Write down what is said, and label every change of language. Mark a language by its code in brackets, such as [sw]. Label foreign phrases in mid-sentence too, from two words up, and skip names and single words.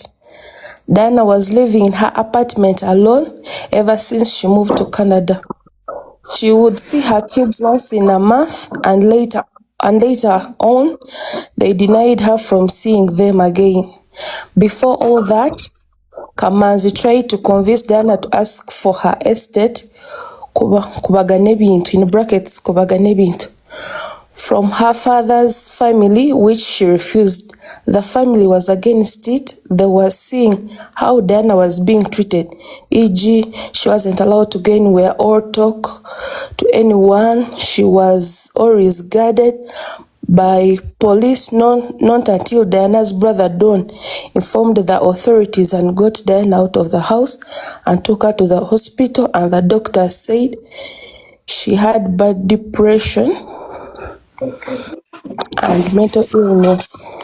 [en] Diana was living in her apartment alone ever since she moved to Canada. She would see her kids once in a month, and later on, they denied her from seeing them again. Before all that, Kamanzi tried to convince Diana to ask for her estate, [lg] kubagana ebintu, [en] in brackets, [lg] kubagana ebintu, [en] from her father's family, which she refused. The family was against it. They were seeing how Diana was being treated, e.g., she wasn't allowed to go anywhere or talk to anyone. She was always guarded by police, not until Diana's brother Don informed the authorities and got Diana out of the house and took her to the hospital, and the doctor said she had bad depression and mental illness.